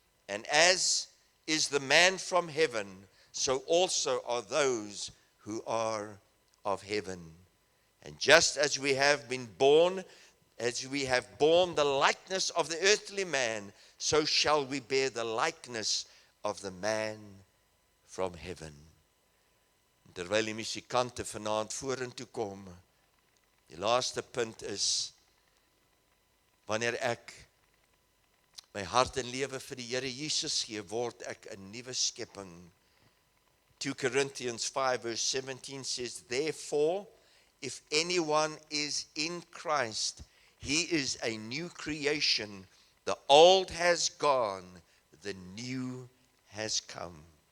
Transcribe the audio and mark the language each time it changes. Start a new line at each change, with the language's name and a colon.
English: And as is the man from heaven, so also are those who are of heaven. And just as we have borne the likeness of the earthly man, so shall we bear the likeness of the man from heaven.
Afrikaans: Terwyl die musikante vanaand vorentoe kom, die laaste punt is, wanneer ek my hart en lewe vir die Here Jesus gee, word ek 'n nuwe skepping.
English: 2 Corinthians 5 verse 17 says, "Therefore, if anyone is in Christ, he is a new creation. The old has gone, the new has come."